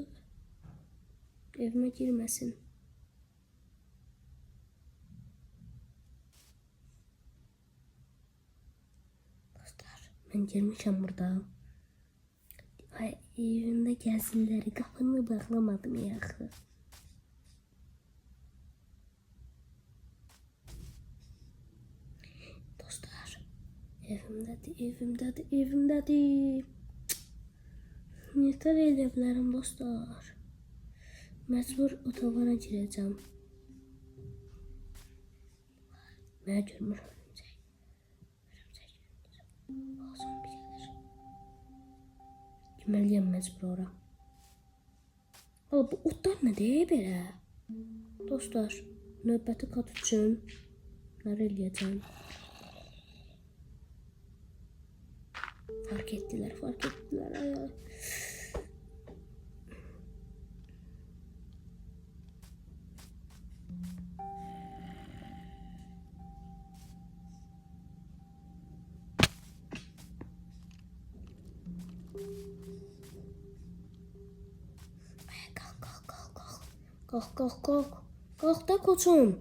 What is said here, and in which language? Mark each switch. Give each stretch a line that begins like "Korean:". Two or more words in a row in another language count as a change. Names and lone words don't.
Turkish: Evime girmesin. Dostlar ben girmişim burada. Ay evimde gelsinler. Kapını bağlamadım ya.
Azerbaijani: Evimdədir. Nətər edə bilərəm dostlar? Məcbur otağına girəcəm. Mənə görmür örümcək. Zombi gəlir. Girməliyəm məcbur ora. Bu otlar nədir belə? Dostlar, növbəti kat üçün nə eləyəcəm?
Turkish: Fark ettiler. Ay. Kalk da koçum.